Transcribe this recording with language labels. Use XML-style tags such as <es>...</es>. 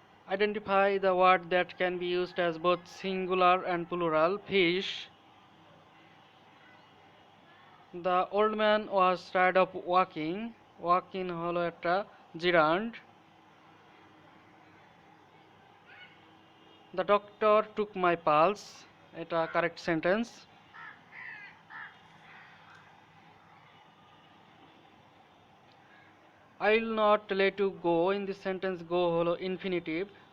<en>Identify the word that can be used as both singular and plural. Fish. The old man was tired of walking.</en> <bn>Walking হলো একটা gerund.</bn> <en>The doctor took my pulse. এটা correct sentence. I will not let you go. In this sentence go হলো infinitive.</en>